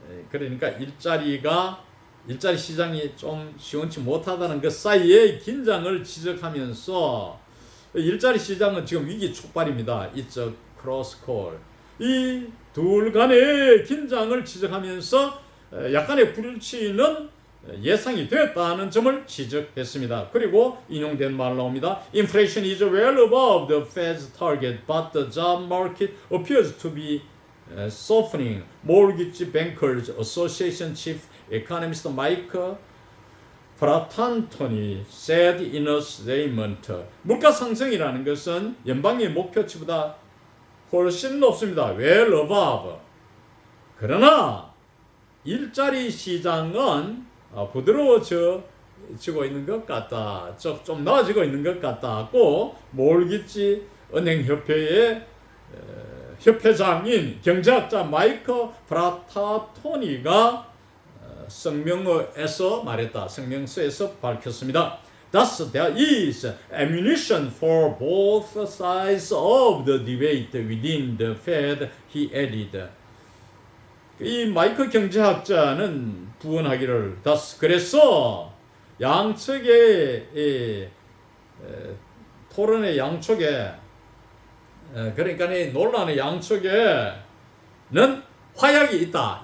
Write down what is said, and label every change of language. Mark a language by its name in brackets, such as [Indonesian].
[Korean] 그러니까 일자리 시장이 좀 시원치 못하다는 그 사이에 긴장을 지적하면서 일자리 시장은 지금 위기 촉발입니다. [English] It's a cross call. [Korean] 이 둘 간의 긴장을 지적하면서 약간의 불일치는 예상이 되었다는 점을 지적했습니다. 그리고 인용된 말 나옵니다. [English] Inflation is well above the Fed's target, but the job market appears to be softening. Mortgage Bankers Association Chief Economist Mike Fratantoni said in a statement. [Korean] 물가 상승이라는 것은 연방의 목표치보다 훨씬 높습니다. [English] Well above. [Korean] 그러나 일자리 시장은 부드러워지고 있는 것 같다. 좀 나아지고 있는 것 같다고 몰기지 은행협회의 협회장인 경제학자 마이크 프라타토니가 성명서에서 말했다. 성명서에서 밝혔습니다. [English] Thus, there is ammunition for both sides of the debate within the Fed, he added. [Korean] 이 마이크 경제학자는 부언하기를 그래서 양측의 토론의 양쪽에 그러니까 이 논란의 양쪽에는 화약이 있다.